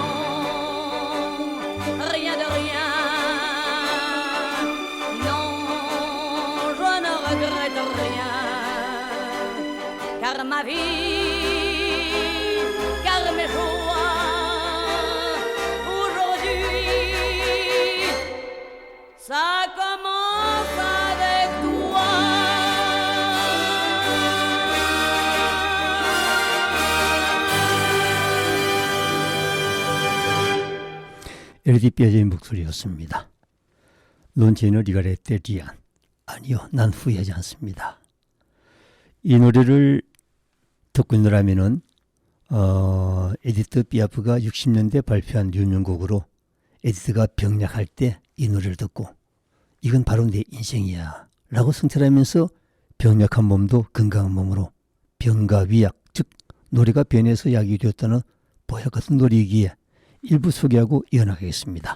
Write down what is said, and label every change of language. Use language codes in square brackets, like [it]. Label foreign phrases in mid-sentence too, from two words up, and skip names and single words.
[fr] Non, rien de rien. Non, je ne regrette rien. Car ma vie, car mes joies, aujourd'hui, ça commence avec toi. [ko] 에디 피아제의 목소리였습니다. [fr] Non ce ne rigarete rien. [ko] 아니요, 난 후회하지 않습니다. 이 노래를 듣고 있느라면은 에디트 피아프가 60년대 발표한 유명곡으로 에디트가 병약할 때 이 노래를 듣고 이건 바로 내 인생이야 라고 성찰하면서 병약한 몸도 건강한 몸으로 병과 위약, 즉 노래가 변해서 약이 되었다는 보약 같은 노래이기에 일부 소개하고 이어나가겠습니다.